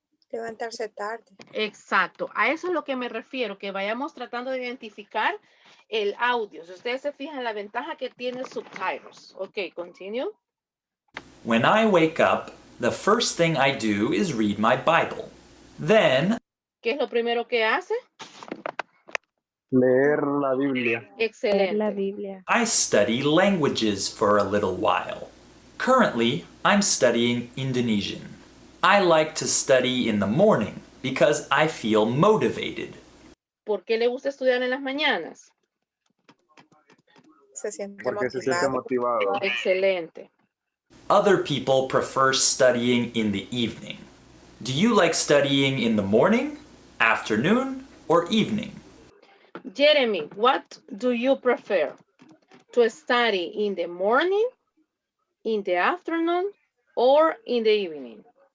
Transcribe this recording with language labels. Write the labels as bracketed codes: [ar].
[es] Levantarse tarde. Exacto. A eso es lo que me refiero, que vayamos tratando de identificar el audio. Si ustedes se fijan la ventaja que tiene subtitles. [en] Ok, continue. When I wake up, the first thing I do is read my Bible. Then [es] ¿Qué es lo primero que hace? Leer la Biblia. Leer la Excelente. Biblia. [en] I study languages for a little while. Currently, I'm studying Indonesian. I like to study in the morning because I feel motivated. [es] ¿Por qué le gusta estudiar en las mañanas? Se siente Porque se siente motivado. motivado. Excelente. [en] Other people prefer studying in the evening. Do you like studying in the morning, afternoon, or evening? Jeremy, what do you prefer? To study in the morning, in the afternoon, or in the evening?